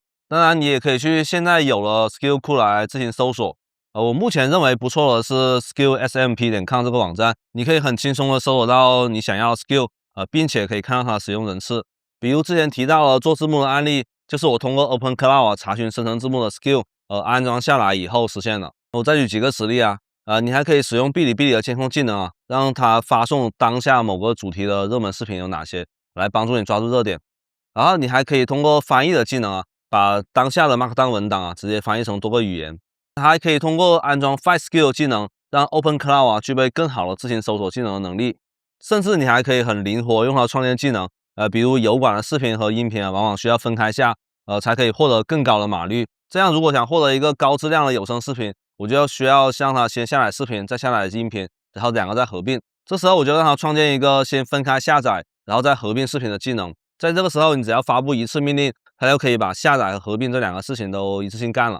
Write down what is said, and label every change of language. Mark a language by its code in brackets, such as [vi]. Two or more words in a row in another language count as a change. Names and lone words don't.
[zh] 當然你也可以去現在有了 Skill 庫來自行搜索。我目前認為不錯的是 skillsmp.com 這個網站，你可以很輕鬆的搜索到你想要的 Skill。並且可以看到它的使用人次，比如之前提到了做字幕的案例，就是我通過 OpenCloud 查詢生成字幕的 Skill，安裝下來以後實現了。我再舉幾個實例你還可以使用嗶哩嗶哩的監控技能讓它發送當下某個主題的熱門視頻有哪些，來幫助你抓住熱點。然後你還可以通過翻譯的技能把當下的 Markdown 文檔直接翻譯成多個語言。它還可以通過安裝 Find Skill 技能，讓 OpenCloud 具備更好的自行搜索技能的能力。甚至你還可以很靈活用它創建技能，比如油管的視頻和音頻往往需要分開下，才可以獲得更高的碼率。這樣如果想獲得一個高質量的有聲視頻，我就需要讓它先下載視頻，再下載音頻，然後2個再合併。這時候我就讓它創建一個先分開下載，然後再合併視頻的技能。在這個時候，你只要發布一次命令，它就可以把下載和合併這2個事情都一次性幹了。